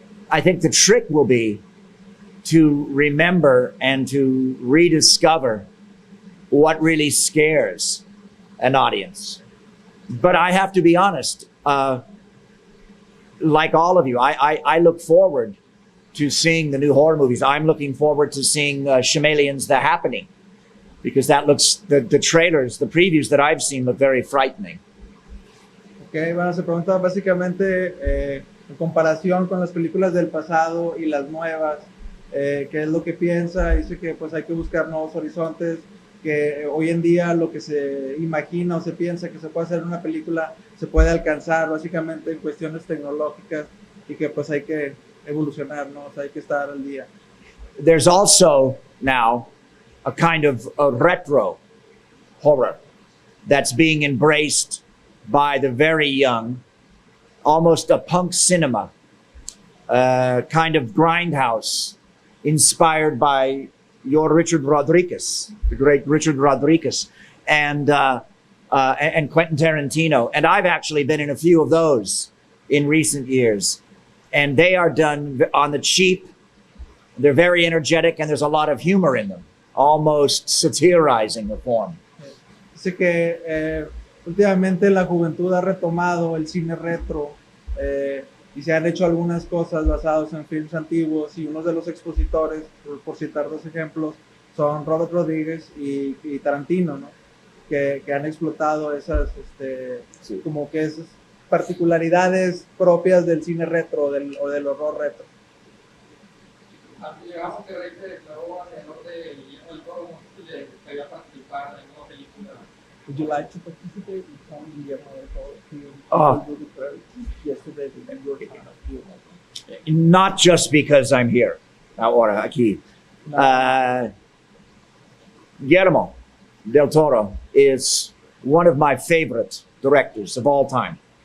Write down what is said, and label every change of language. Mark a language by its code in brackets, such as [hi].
[en] I think the trick will be to remember and to rediscover what really scares an audience. But I have to be honest, like all of you, I look forward to seeing the new horror movies. I'm looking forward to seeing Chameleon's The Happening, because that looks, the trailers, the previews that I've seen look very frightening. [es] Ok, bueno, se pregunta básicamente en comparación con las películas del pasado y las nuevas, qué es lo que piensa. Dice que pues hay que buscar nuevos horizontes, que hoy en día lo que se imagina o se piensa que se puede hacer en una película se puede alcanzar básicamente en cuestiones tecnológicas, y que pues hay que evolucionar, ¿no? O sea, hay que estar al día. [en] There's also now a kind of a retro horror that's being embraced by the very young, almost a punk cinema, kind of grindhouse, inspired by your Richard Rodriguez, the great Richard Rodriguez, and Quentin Tarantino. And I've actually been in a few of those in recent years. And they are done on the cheap. They're very energetic, and there's a lot of humor in them, almost satirizing the form. [es] Dice que últimamente la juventud ha retomado el cine retro, y se han hecho algunas cosas basadas en films antiguos, y uno de los expositores, por citar dos ejemplos, son Robert Rodríguez y Tarantino, ¿no? Que han explotado esas, Sí. como que esas particularidades propias del cine retro o del horror retro. Llegamos que Rey se declaró alrededor de Guillermo del Toro, no sé si le gustaría participar en una película. [en] Would you like to participate in some Guillermo del Toro film? Oh. Yesterday, the New York Times. Not just because I'm here, [es] ahora aquí. [en] Guillermo del Toro is one of my favorite directors of all time.